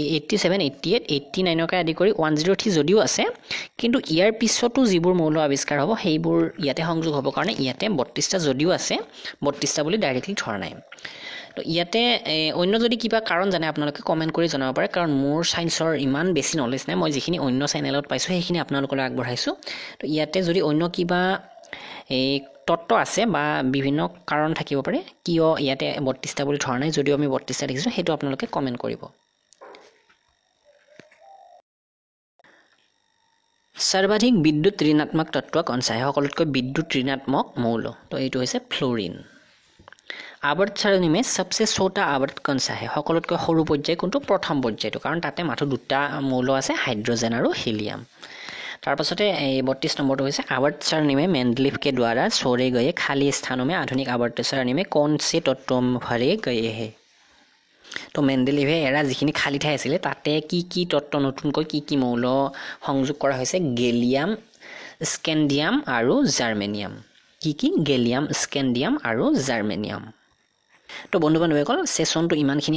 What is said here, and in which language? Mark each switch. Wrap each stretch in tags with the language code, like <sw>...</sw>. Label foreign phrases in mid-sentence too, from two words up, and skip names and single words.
<as>87 88 89 কে আদি কৰি 103 যদিও আছে কিন্তু ইয়াৰ পিছতো যিবোৰ মৌল আৱিষ্কাৰ হ'ব সেইবোৰ ইয়াতে সংযোগ হ'ব কাৰণে ইয়াতে 32টা যদিও আছে 32টা বুলি ডাইৰেক্টলি ধৰা নাই তো ইয়াতে অন্য যদি কিবা কাৰণ জানে আপোনালোকে কমেন্ট কৰি জনাব পাৰে কাৰণ মোৰ সায়েন্সৰ ইমান বেছি নলেজ নাই মই যিখিনি অন্য চেনেলত পাইছো সেইখিনি আপোনালোকলৈ আগবঢ়াইছো তো ইয়াতে যদি অন্য কিবা এই তত্ত্ব আছে বা বিভিন্ন কাৰণ থাকিব পাৰে কিয় ইয়াতে 32টা বুলি ধৰা নাই যদিও আমি 32টা দেখিছো হেতু আপোনালোকে কমেন্ট কৰিব</as> <hi>सर्वाधिक विद्युत ऋणात्मक तत्व कौन सा है</hi> <as>সকলোতকৈ</as> <hi>विद्युत ऋणात्मक</hi> <as>মৌল তো এইটো হৈছে ফ্লোৰিন</as> <hi>आवर्त सारणी में सबसे छोटा आवर्त कौन सा है</hi> <as>সকলোতকৈ সৰু পৰ্যায় কোনটো প্ৰথম পৰ্যায়টো কাৰণ তাতে মাত্ৰ দুটা মৌল আছে হাইড্ৰোজেন আৰু হিলিয়াম তাৰ পাছতে এই 32 নম্বৰটো হৈছে</as> <hi>आवर्त सारणी में मेंडलीफ के द्वारा छोड़े गए खाली स्थानों में आधुनिक आवर्त सारणी में कौन से तत्व भरे गए हैं</hi> <as>তো মেন্ডেলিভে এৰা যিখিনি খালি ঠাই আছিল তাতে কি তত্ত্ব নতুনকৈ কি মৌল সংযোগ কৰা হৈছে গেলিয়াম স্কেন্ডিয়াম আৰু জাৰ্মেনিয়াম কি গেলিয়াম স্কেন্ডিয়াম আৰু জাৰ্মেনিয়াম তো বন্ধু-বান্ধৱীসকল সেশনটো ইমানখিনি</as>